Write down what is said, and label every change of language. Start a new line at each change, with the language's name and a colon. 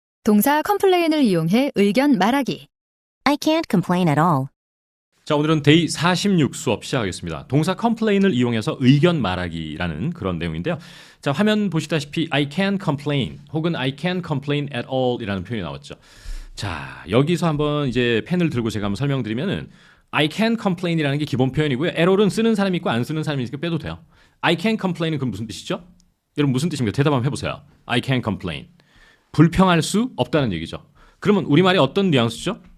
Korean: 동사 컴플레인을 이용해 의견 말하기.
English: I can't complain at all.
Korean: 자, 오늘은 데이 46 수업 시작하겠습니다. 동사 complain을 이용해서 의견 말하기라는 그런 내용인데요. 자, 화면 보시다시피
English: I can't complain
Korean: 혹은
English: I can't complain at all
Korean: 이라는 표현이 나왔죠. 자, 여기서 한번 이제 펜을 들고 제가 한번 설명드리면은
English: I can't complain
Korean: 이라는 게 기본 표현이고요.
English: at all
Korean: 은 쓰는 사람이 있고 안 쓰는 사람이 있으니까 빼도 돼요.
English: I can't complain
Korean: 은 그럼 무슨 뜻이죠? 여러분 무슨 뜻입니까? 대답 한번 해보세요.
English: I can't complain.
Korean: 불평할 수 없다는 얘기죠. 그러면 우리말이 어떤 뉘앙스죠?